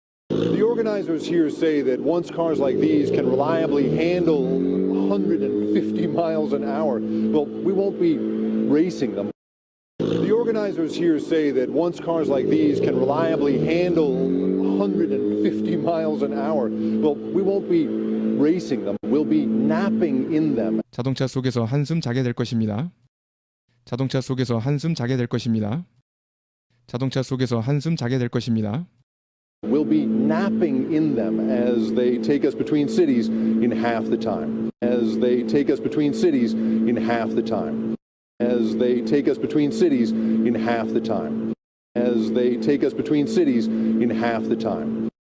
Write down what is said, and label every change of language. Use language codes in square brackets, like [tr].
[en] The organizers here say that once cars like these can reliably handle 150 miles an hour, well, we won't be racing them. The organizers here say that once cars like these can reliably handle 150 miles an hour, well, we won't be racing them. We'll be napping in them. [ko] 자동차 속에서 한숨 자게 될 것입니다. 자동차 속에서 한숨 자게 될 것입니다. 자동차 속에서 한숨 자게 될 것입니다. [en] We'll be napping in them as they take us between cities in half the time. As they take us between cities in half the time. As they take us between cities in half the time. As they take us between cities in half the time.